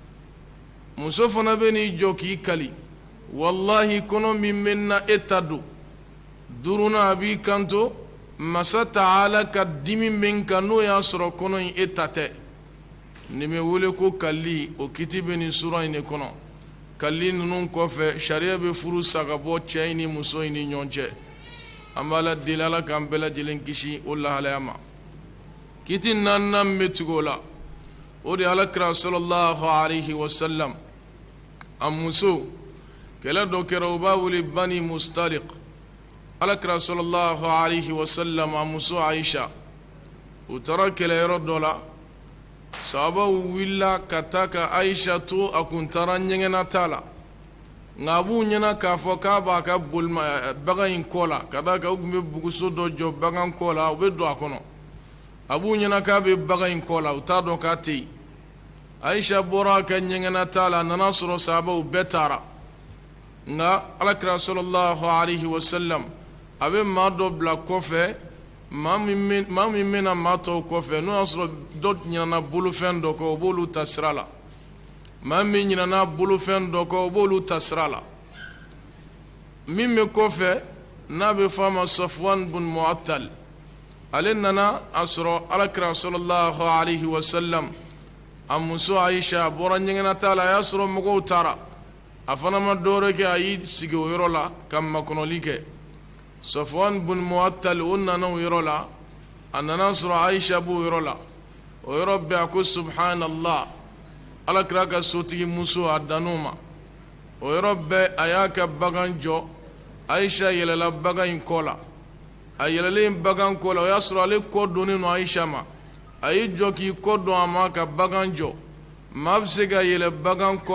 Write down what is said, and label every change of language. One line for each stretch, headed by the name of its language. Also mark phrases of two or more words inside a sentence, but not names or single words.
Bambara: muso fana bɛ n'i jɔ k'i kali wallahi kɔnɔ min bɛ na e ta don 5nan a b'i kanto masa ta'ala ka dimi bɛ kan n'o y'a sɔrɔ kɔnɔ in e ta tɛ nin bɛ wele ko kali o kiti bɛ nin sura in de kɔnɔ kali ninnu kɔfɛ sariya bɛ furu sa ka bɔ cɛ in ni muso in ni ɲɔgɔn cɛ an b'a la deli ala k'an bɛɛ lajɛlen kisi o lahalaya ma kiti 4nan bɛ tugu o la o de ye alakira
Arabic: صلى الله عليه وسلم
Bambara: a muso kɛlɛ dɔ kɛra u b'a wele bani mustaliq alakira
Arabic: صلى الله عليه وسلم
Bambara: a muso aisha u taara kɛlɛyɔrɔ dɔ la sahabaw wulila ka taa ka aisha to a kun taara ɲɛgɛnna ta la nka a b'u ɲɛna k'a fɔ k'a b'a ka bagan in kɔ la ka da kan u tun bɛ buguso dɔ jɔ bagan kɔ la u bɛ don a kɔnɔ a b'u ɲɛna k'a bɛ bagan in kɔ la u t'a dɔn k'a tɛ yen aisha bɔra a ka ɲɛgɛnna ta la a nana sɔrɔ sahabaw bɛɛ taara nka alakira
Arabic: صلى الله عليه وسلم
Bambara: a bɛ maa dɔ bila kɔfɛ maa min bɛna maa tɔw kɔfɛ n'o y'a sɔrɔ dɔ ɲinana bolofɛn dɔ kɔ o b'olu ta sira la maa min ɲinana bolofɛn dɔ kɔ o b'olu ta sira la min bɛ kɔfɛ n'a bɛ fɔ a ma Safwan bun Mu'attal ale nana a sɔrɔ alakira
Arabic: صلى الله عليه وسلم
Bambara: a muso Aisha bɔra ɲɛgɛnata la a y'a sɔrɔ mɔgɔw taara a fana ma dɔwɛrɛ kɛ a y'i sigi o yɔrɔ la ka makɔnɔli kɛ Safwan bun Mu'attal o nana o yɔrɔ la a nana sɔrɔ Aisha b'o yɔrɔ la o yɔrɔ bɛɛ a ko subhanallah alakira ka sotigi muso a dan'o ma o yɔrɔ bɛɛ a y'a ka bagan jɔ Aisha yɛlɛla bagan in kɔ la a yɛlɛlen bagan kɔ la o y'a sɔrɔ ale kɔ donnen no Aisha ma a y'i jɔ k'i kɔ don a ma ka bagan jɔ maa bɛ se ka yɛlɛ bagan kɔ